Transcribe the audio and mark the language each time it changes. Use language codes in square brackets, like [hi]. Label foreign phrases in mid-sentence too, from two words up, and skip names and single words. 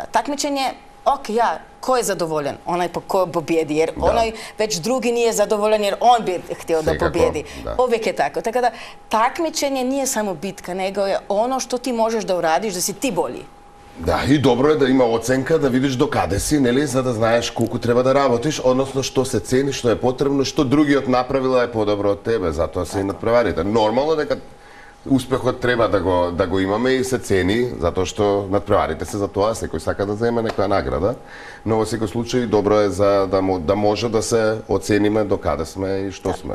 [bs] Takmičenje, ok, ko je zadovoljan? Onaj ko pobjedi, jer onaj već drugi nije zadovoljan jer on bi htio da pobjedi. Uvijek je tako. Tako da takmičenje nije samo bitka, nego je ono što ti možeš da uradiš, da si ti bolji. [mk] Da, i dobro je da ima ocenka, da vidiš do kade si, neli, za da знаеш колку треба да работиш, односно што се цени, што е потребно, што другиот направила е подобро од тебе, затоа се и надпреварите. Нормално дека успехот треба да го имаме и се цени, затоа што надпреварите се за тоа, секој сака да земе некоја награда, но во секој случај добро е за да може да се оцениме до каде сме и што сме.